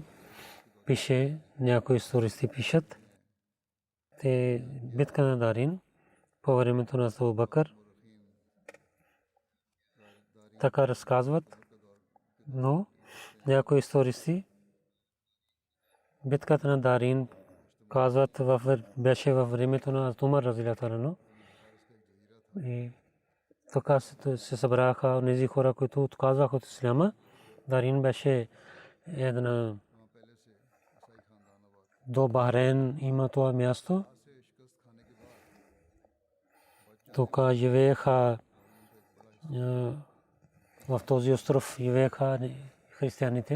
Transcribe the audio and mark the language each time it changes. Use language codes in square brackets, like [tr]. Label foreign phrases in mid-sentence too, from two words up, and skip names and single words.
[bg] Пише, някои истористи пишат, те битка на Дарин по времето на Абу Бакър, така разказват, но някои истористи битката на Дарин казват беше във времето на Умар [ar] رضي الله عنه. [bg] И така се събраха онези хора, които отказаха от исляма. Дарин беше една до Бахрейн има това място. Тук живееха в този остров живееха християните.